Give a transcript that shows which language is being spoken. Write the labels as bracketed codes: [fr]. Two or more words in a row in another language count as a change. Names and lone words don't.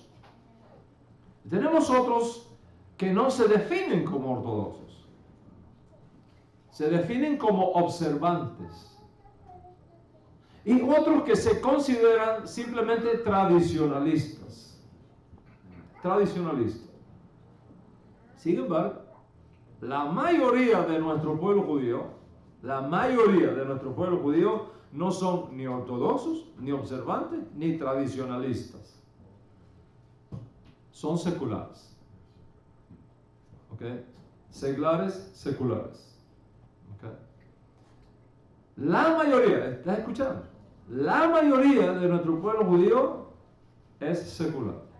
[es] Tenemos otros que no se definen como ortodoxos, se definen como observantes, y otros que se consideran simplemente tradicionalistas. Sin embargo, la mayoría de nuestro pueblo judío La mayoría de nuestro pueblo judío no son ni ortodoxos, ni observantes, ni tradicionalistas. Son seculares. ¿Ok? Seglares, seculares. ¿Ok? La mayoría, ¿estás escuchando? La mayoría de nuestro pueblo judío es secular.